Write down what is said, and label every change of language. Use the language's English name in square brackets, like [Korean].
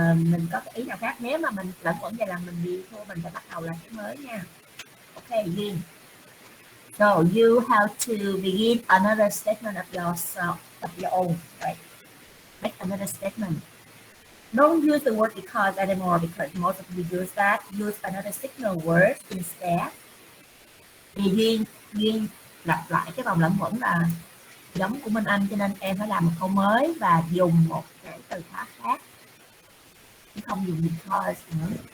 [Vietnamese] Mình có cái ý nào khác, nếu mà mình lẫn quẩn vậy là mình đi thua, mình phải bắt đầu lại cái mới nha. Ok, Duyên. [English] So you have to begin another statement of yourself, of your own, right? Make another statement. Don't use the word because anymore because most of you use that. Use another signal word instead. [Vietnamese] Thì Duyên lặp lại cái vòng lẫn quẩn là giống của Minh Anh, cho nên em phải làm một câu mới và dùng một cái từ khóa khác, chứ không dùng because nữa.